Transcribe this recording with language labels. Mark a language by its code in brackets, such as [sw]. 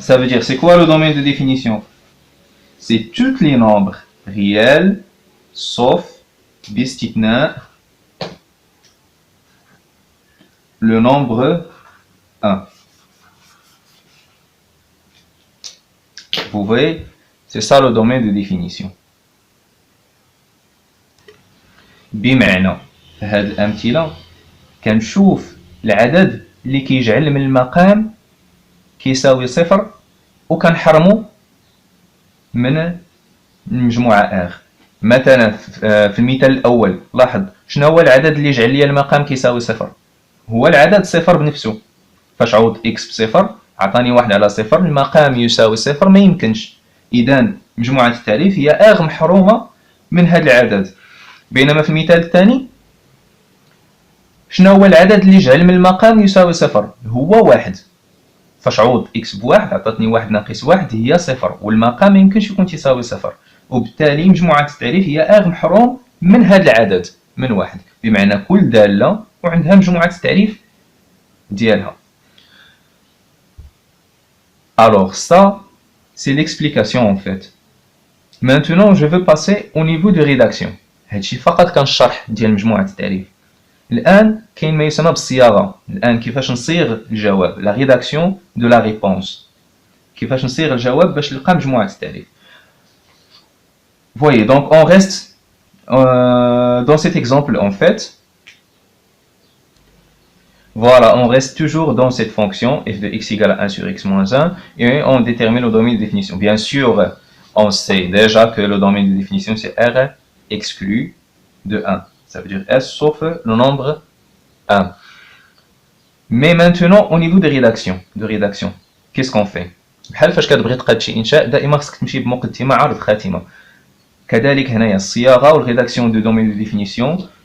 [fr] Ça veut dire, c'est quoi le domaine de définition? C'est tous les nombres réels, sauf باستثناء le nombre 1. Vous voyez, c'est ça le domaine de définition. [ar] بمعنى في هذه الأمثلة كنشوف العدد اللي كيجعل من المقام كيساوي صفر وكنحرمو من المجموعة R. مثلا في المثال الأول لاحظ شنو هو العدد اللي يجعل لي المقام كيساوي صفر؟ هو العدد صفر بنفسه. فاش عوض x بصفر عطاني واحد على صفر، المقام يساوي صفر ما يمكنش. إذا مجموعة التعريف هي R محرومة من هذا العدد. بينما في المثال الثاني شنو هو العدد اللي يجعل من المقام يساوي صفر؟ هو واحد. فاش عوض x بواحد عطاتني واحد ناقص واحد هي صفر، والمقام ما يمكنش يكون تساوي صفر. وبالتالي مجموعة التعريف هي R محروم من هذا العدد من واحد، بمعنى كل دالة وعندها مجموعة التعريف ديالها. [fr] Alors ça, c'est l'explication en fait. Maintenant, je veux passer au niveau de rédaction. [ar] هادشي فقط كان الشرح ديال مجموعة التعريف. الآن كاين ما يسمى بالصياغة. الآن كيفاش نصيغ الجواب، [fr] la rédaction de la réponse. [ar] كيفاش نصيغ الجواب باش نلقى مجموعة التعريف. [fr] Voyez, donc on reste dans cet exemple en fait. Voilà, on reste toujours dans cette fonction f de x égale à 1 sur x moins 1 et on détermine le domaine de définition. Bien sûr, on sait déjà que le domaine de définition c'est R exclu de 1. Ça veut dire S sauf le nombre 1. Mais maintenant, au niveau de rédaction, qu'est-ce qu'on fait؟ [ar] بحال فاش كتبغي تقاد شي انشاء دائما خصك تمشي بمقدمه عرض خاتمه. كذلك هنايا الصياغه والريداكسيون دو دومين دو ديفينيسيون